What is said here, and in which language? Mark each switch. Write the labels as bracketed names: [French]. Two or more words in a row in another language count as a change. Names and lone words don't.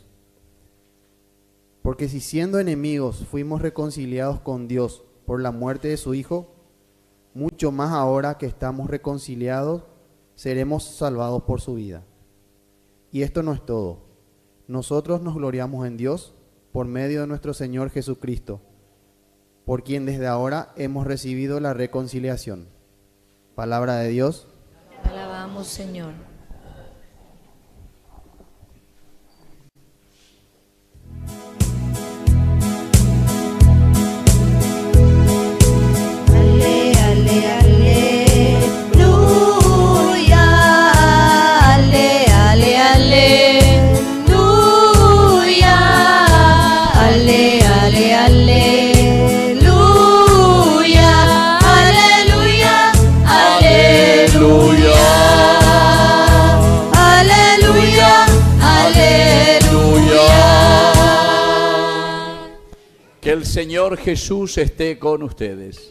[Spanish] Porque si siendo enemigos fuimos reconciliados con Dios por la muerte de su Hijo, mucho más ahora que estamos reconciliados, seremos salvados por su vida. Y esto no es todo. Nosotros nos gloriamos en Dios por medio de nuestro Señor Jesucristo, por quien desde ahora hemos recibido la reconciliación. Palabra de Dios. Te alabamos, Señor. Ale, ale, aleluya. Ale, ale, aleluya. Ale, ale, aleluya. Aleluya. Aleluya. Aleluya. Aleluya. Que el Señor Jesús esté con ustedes.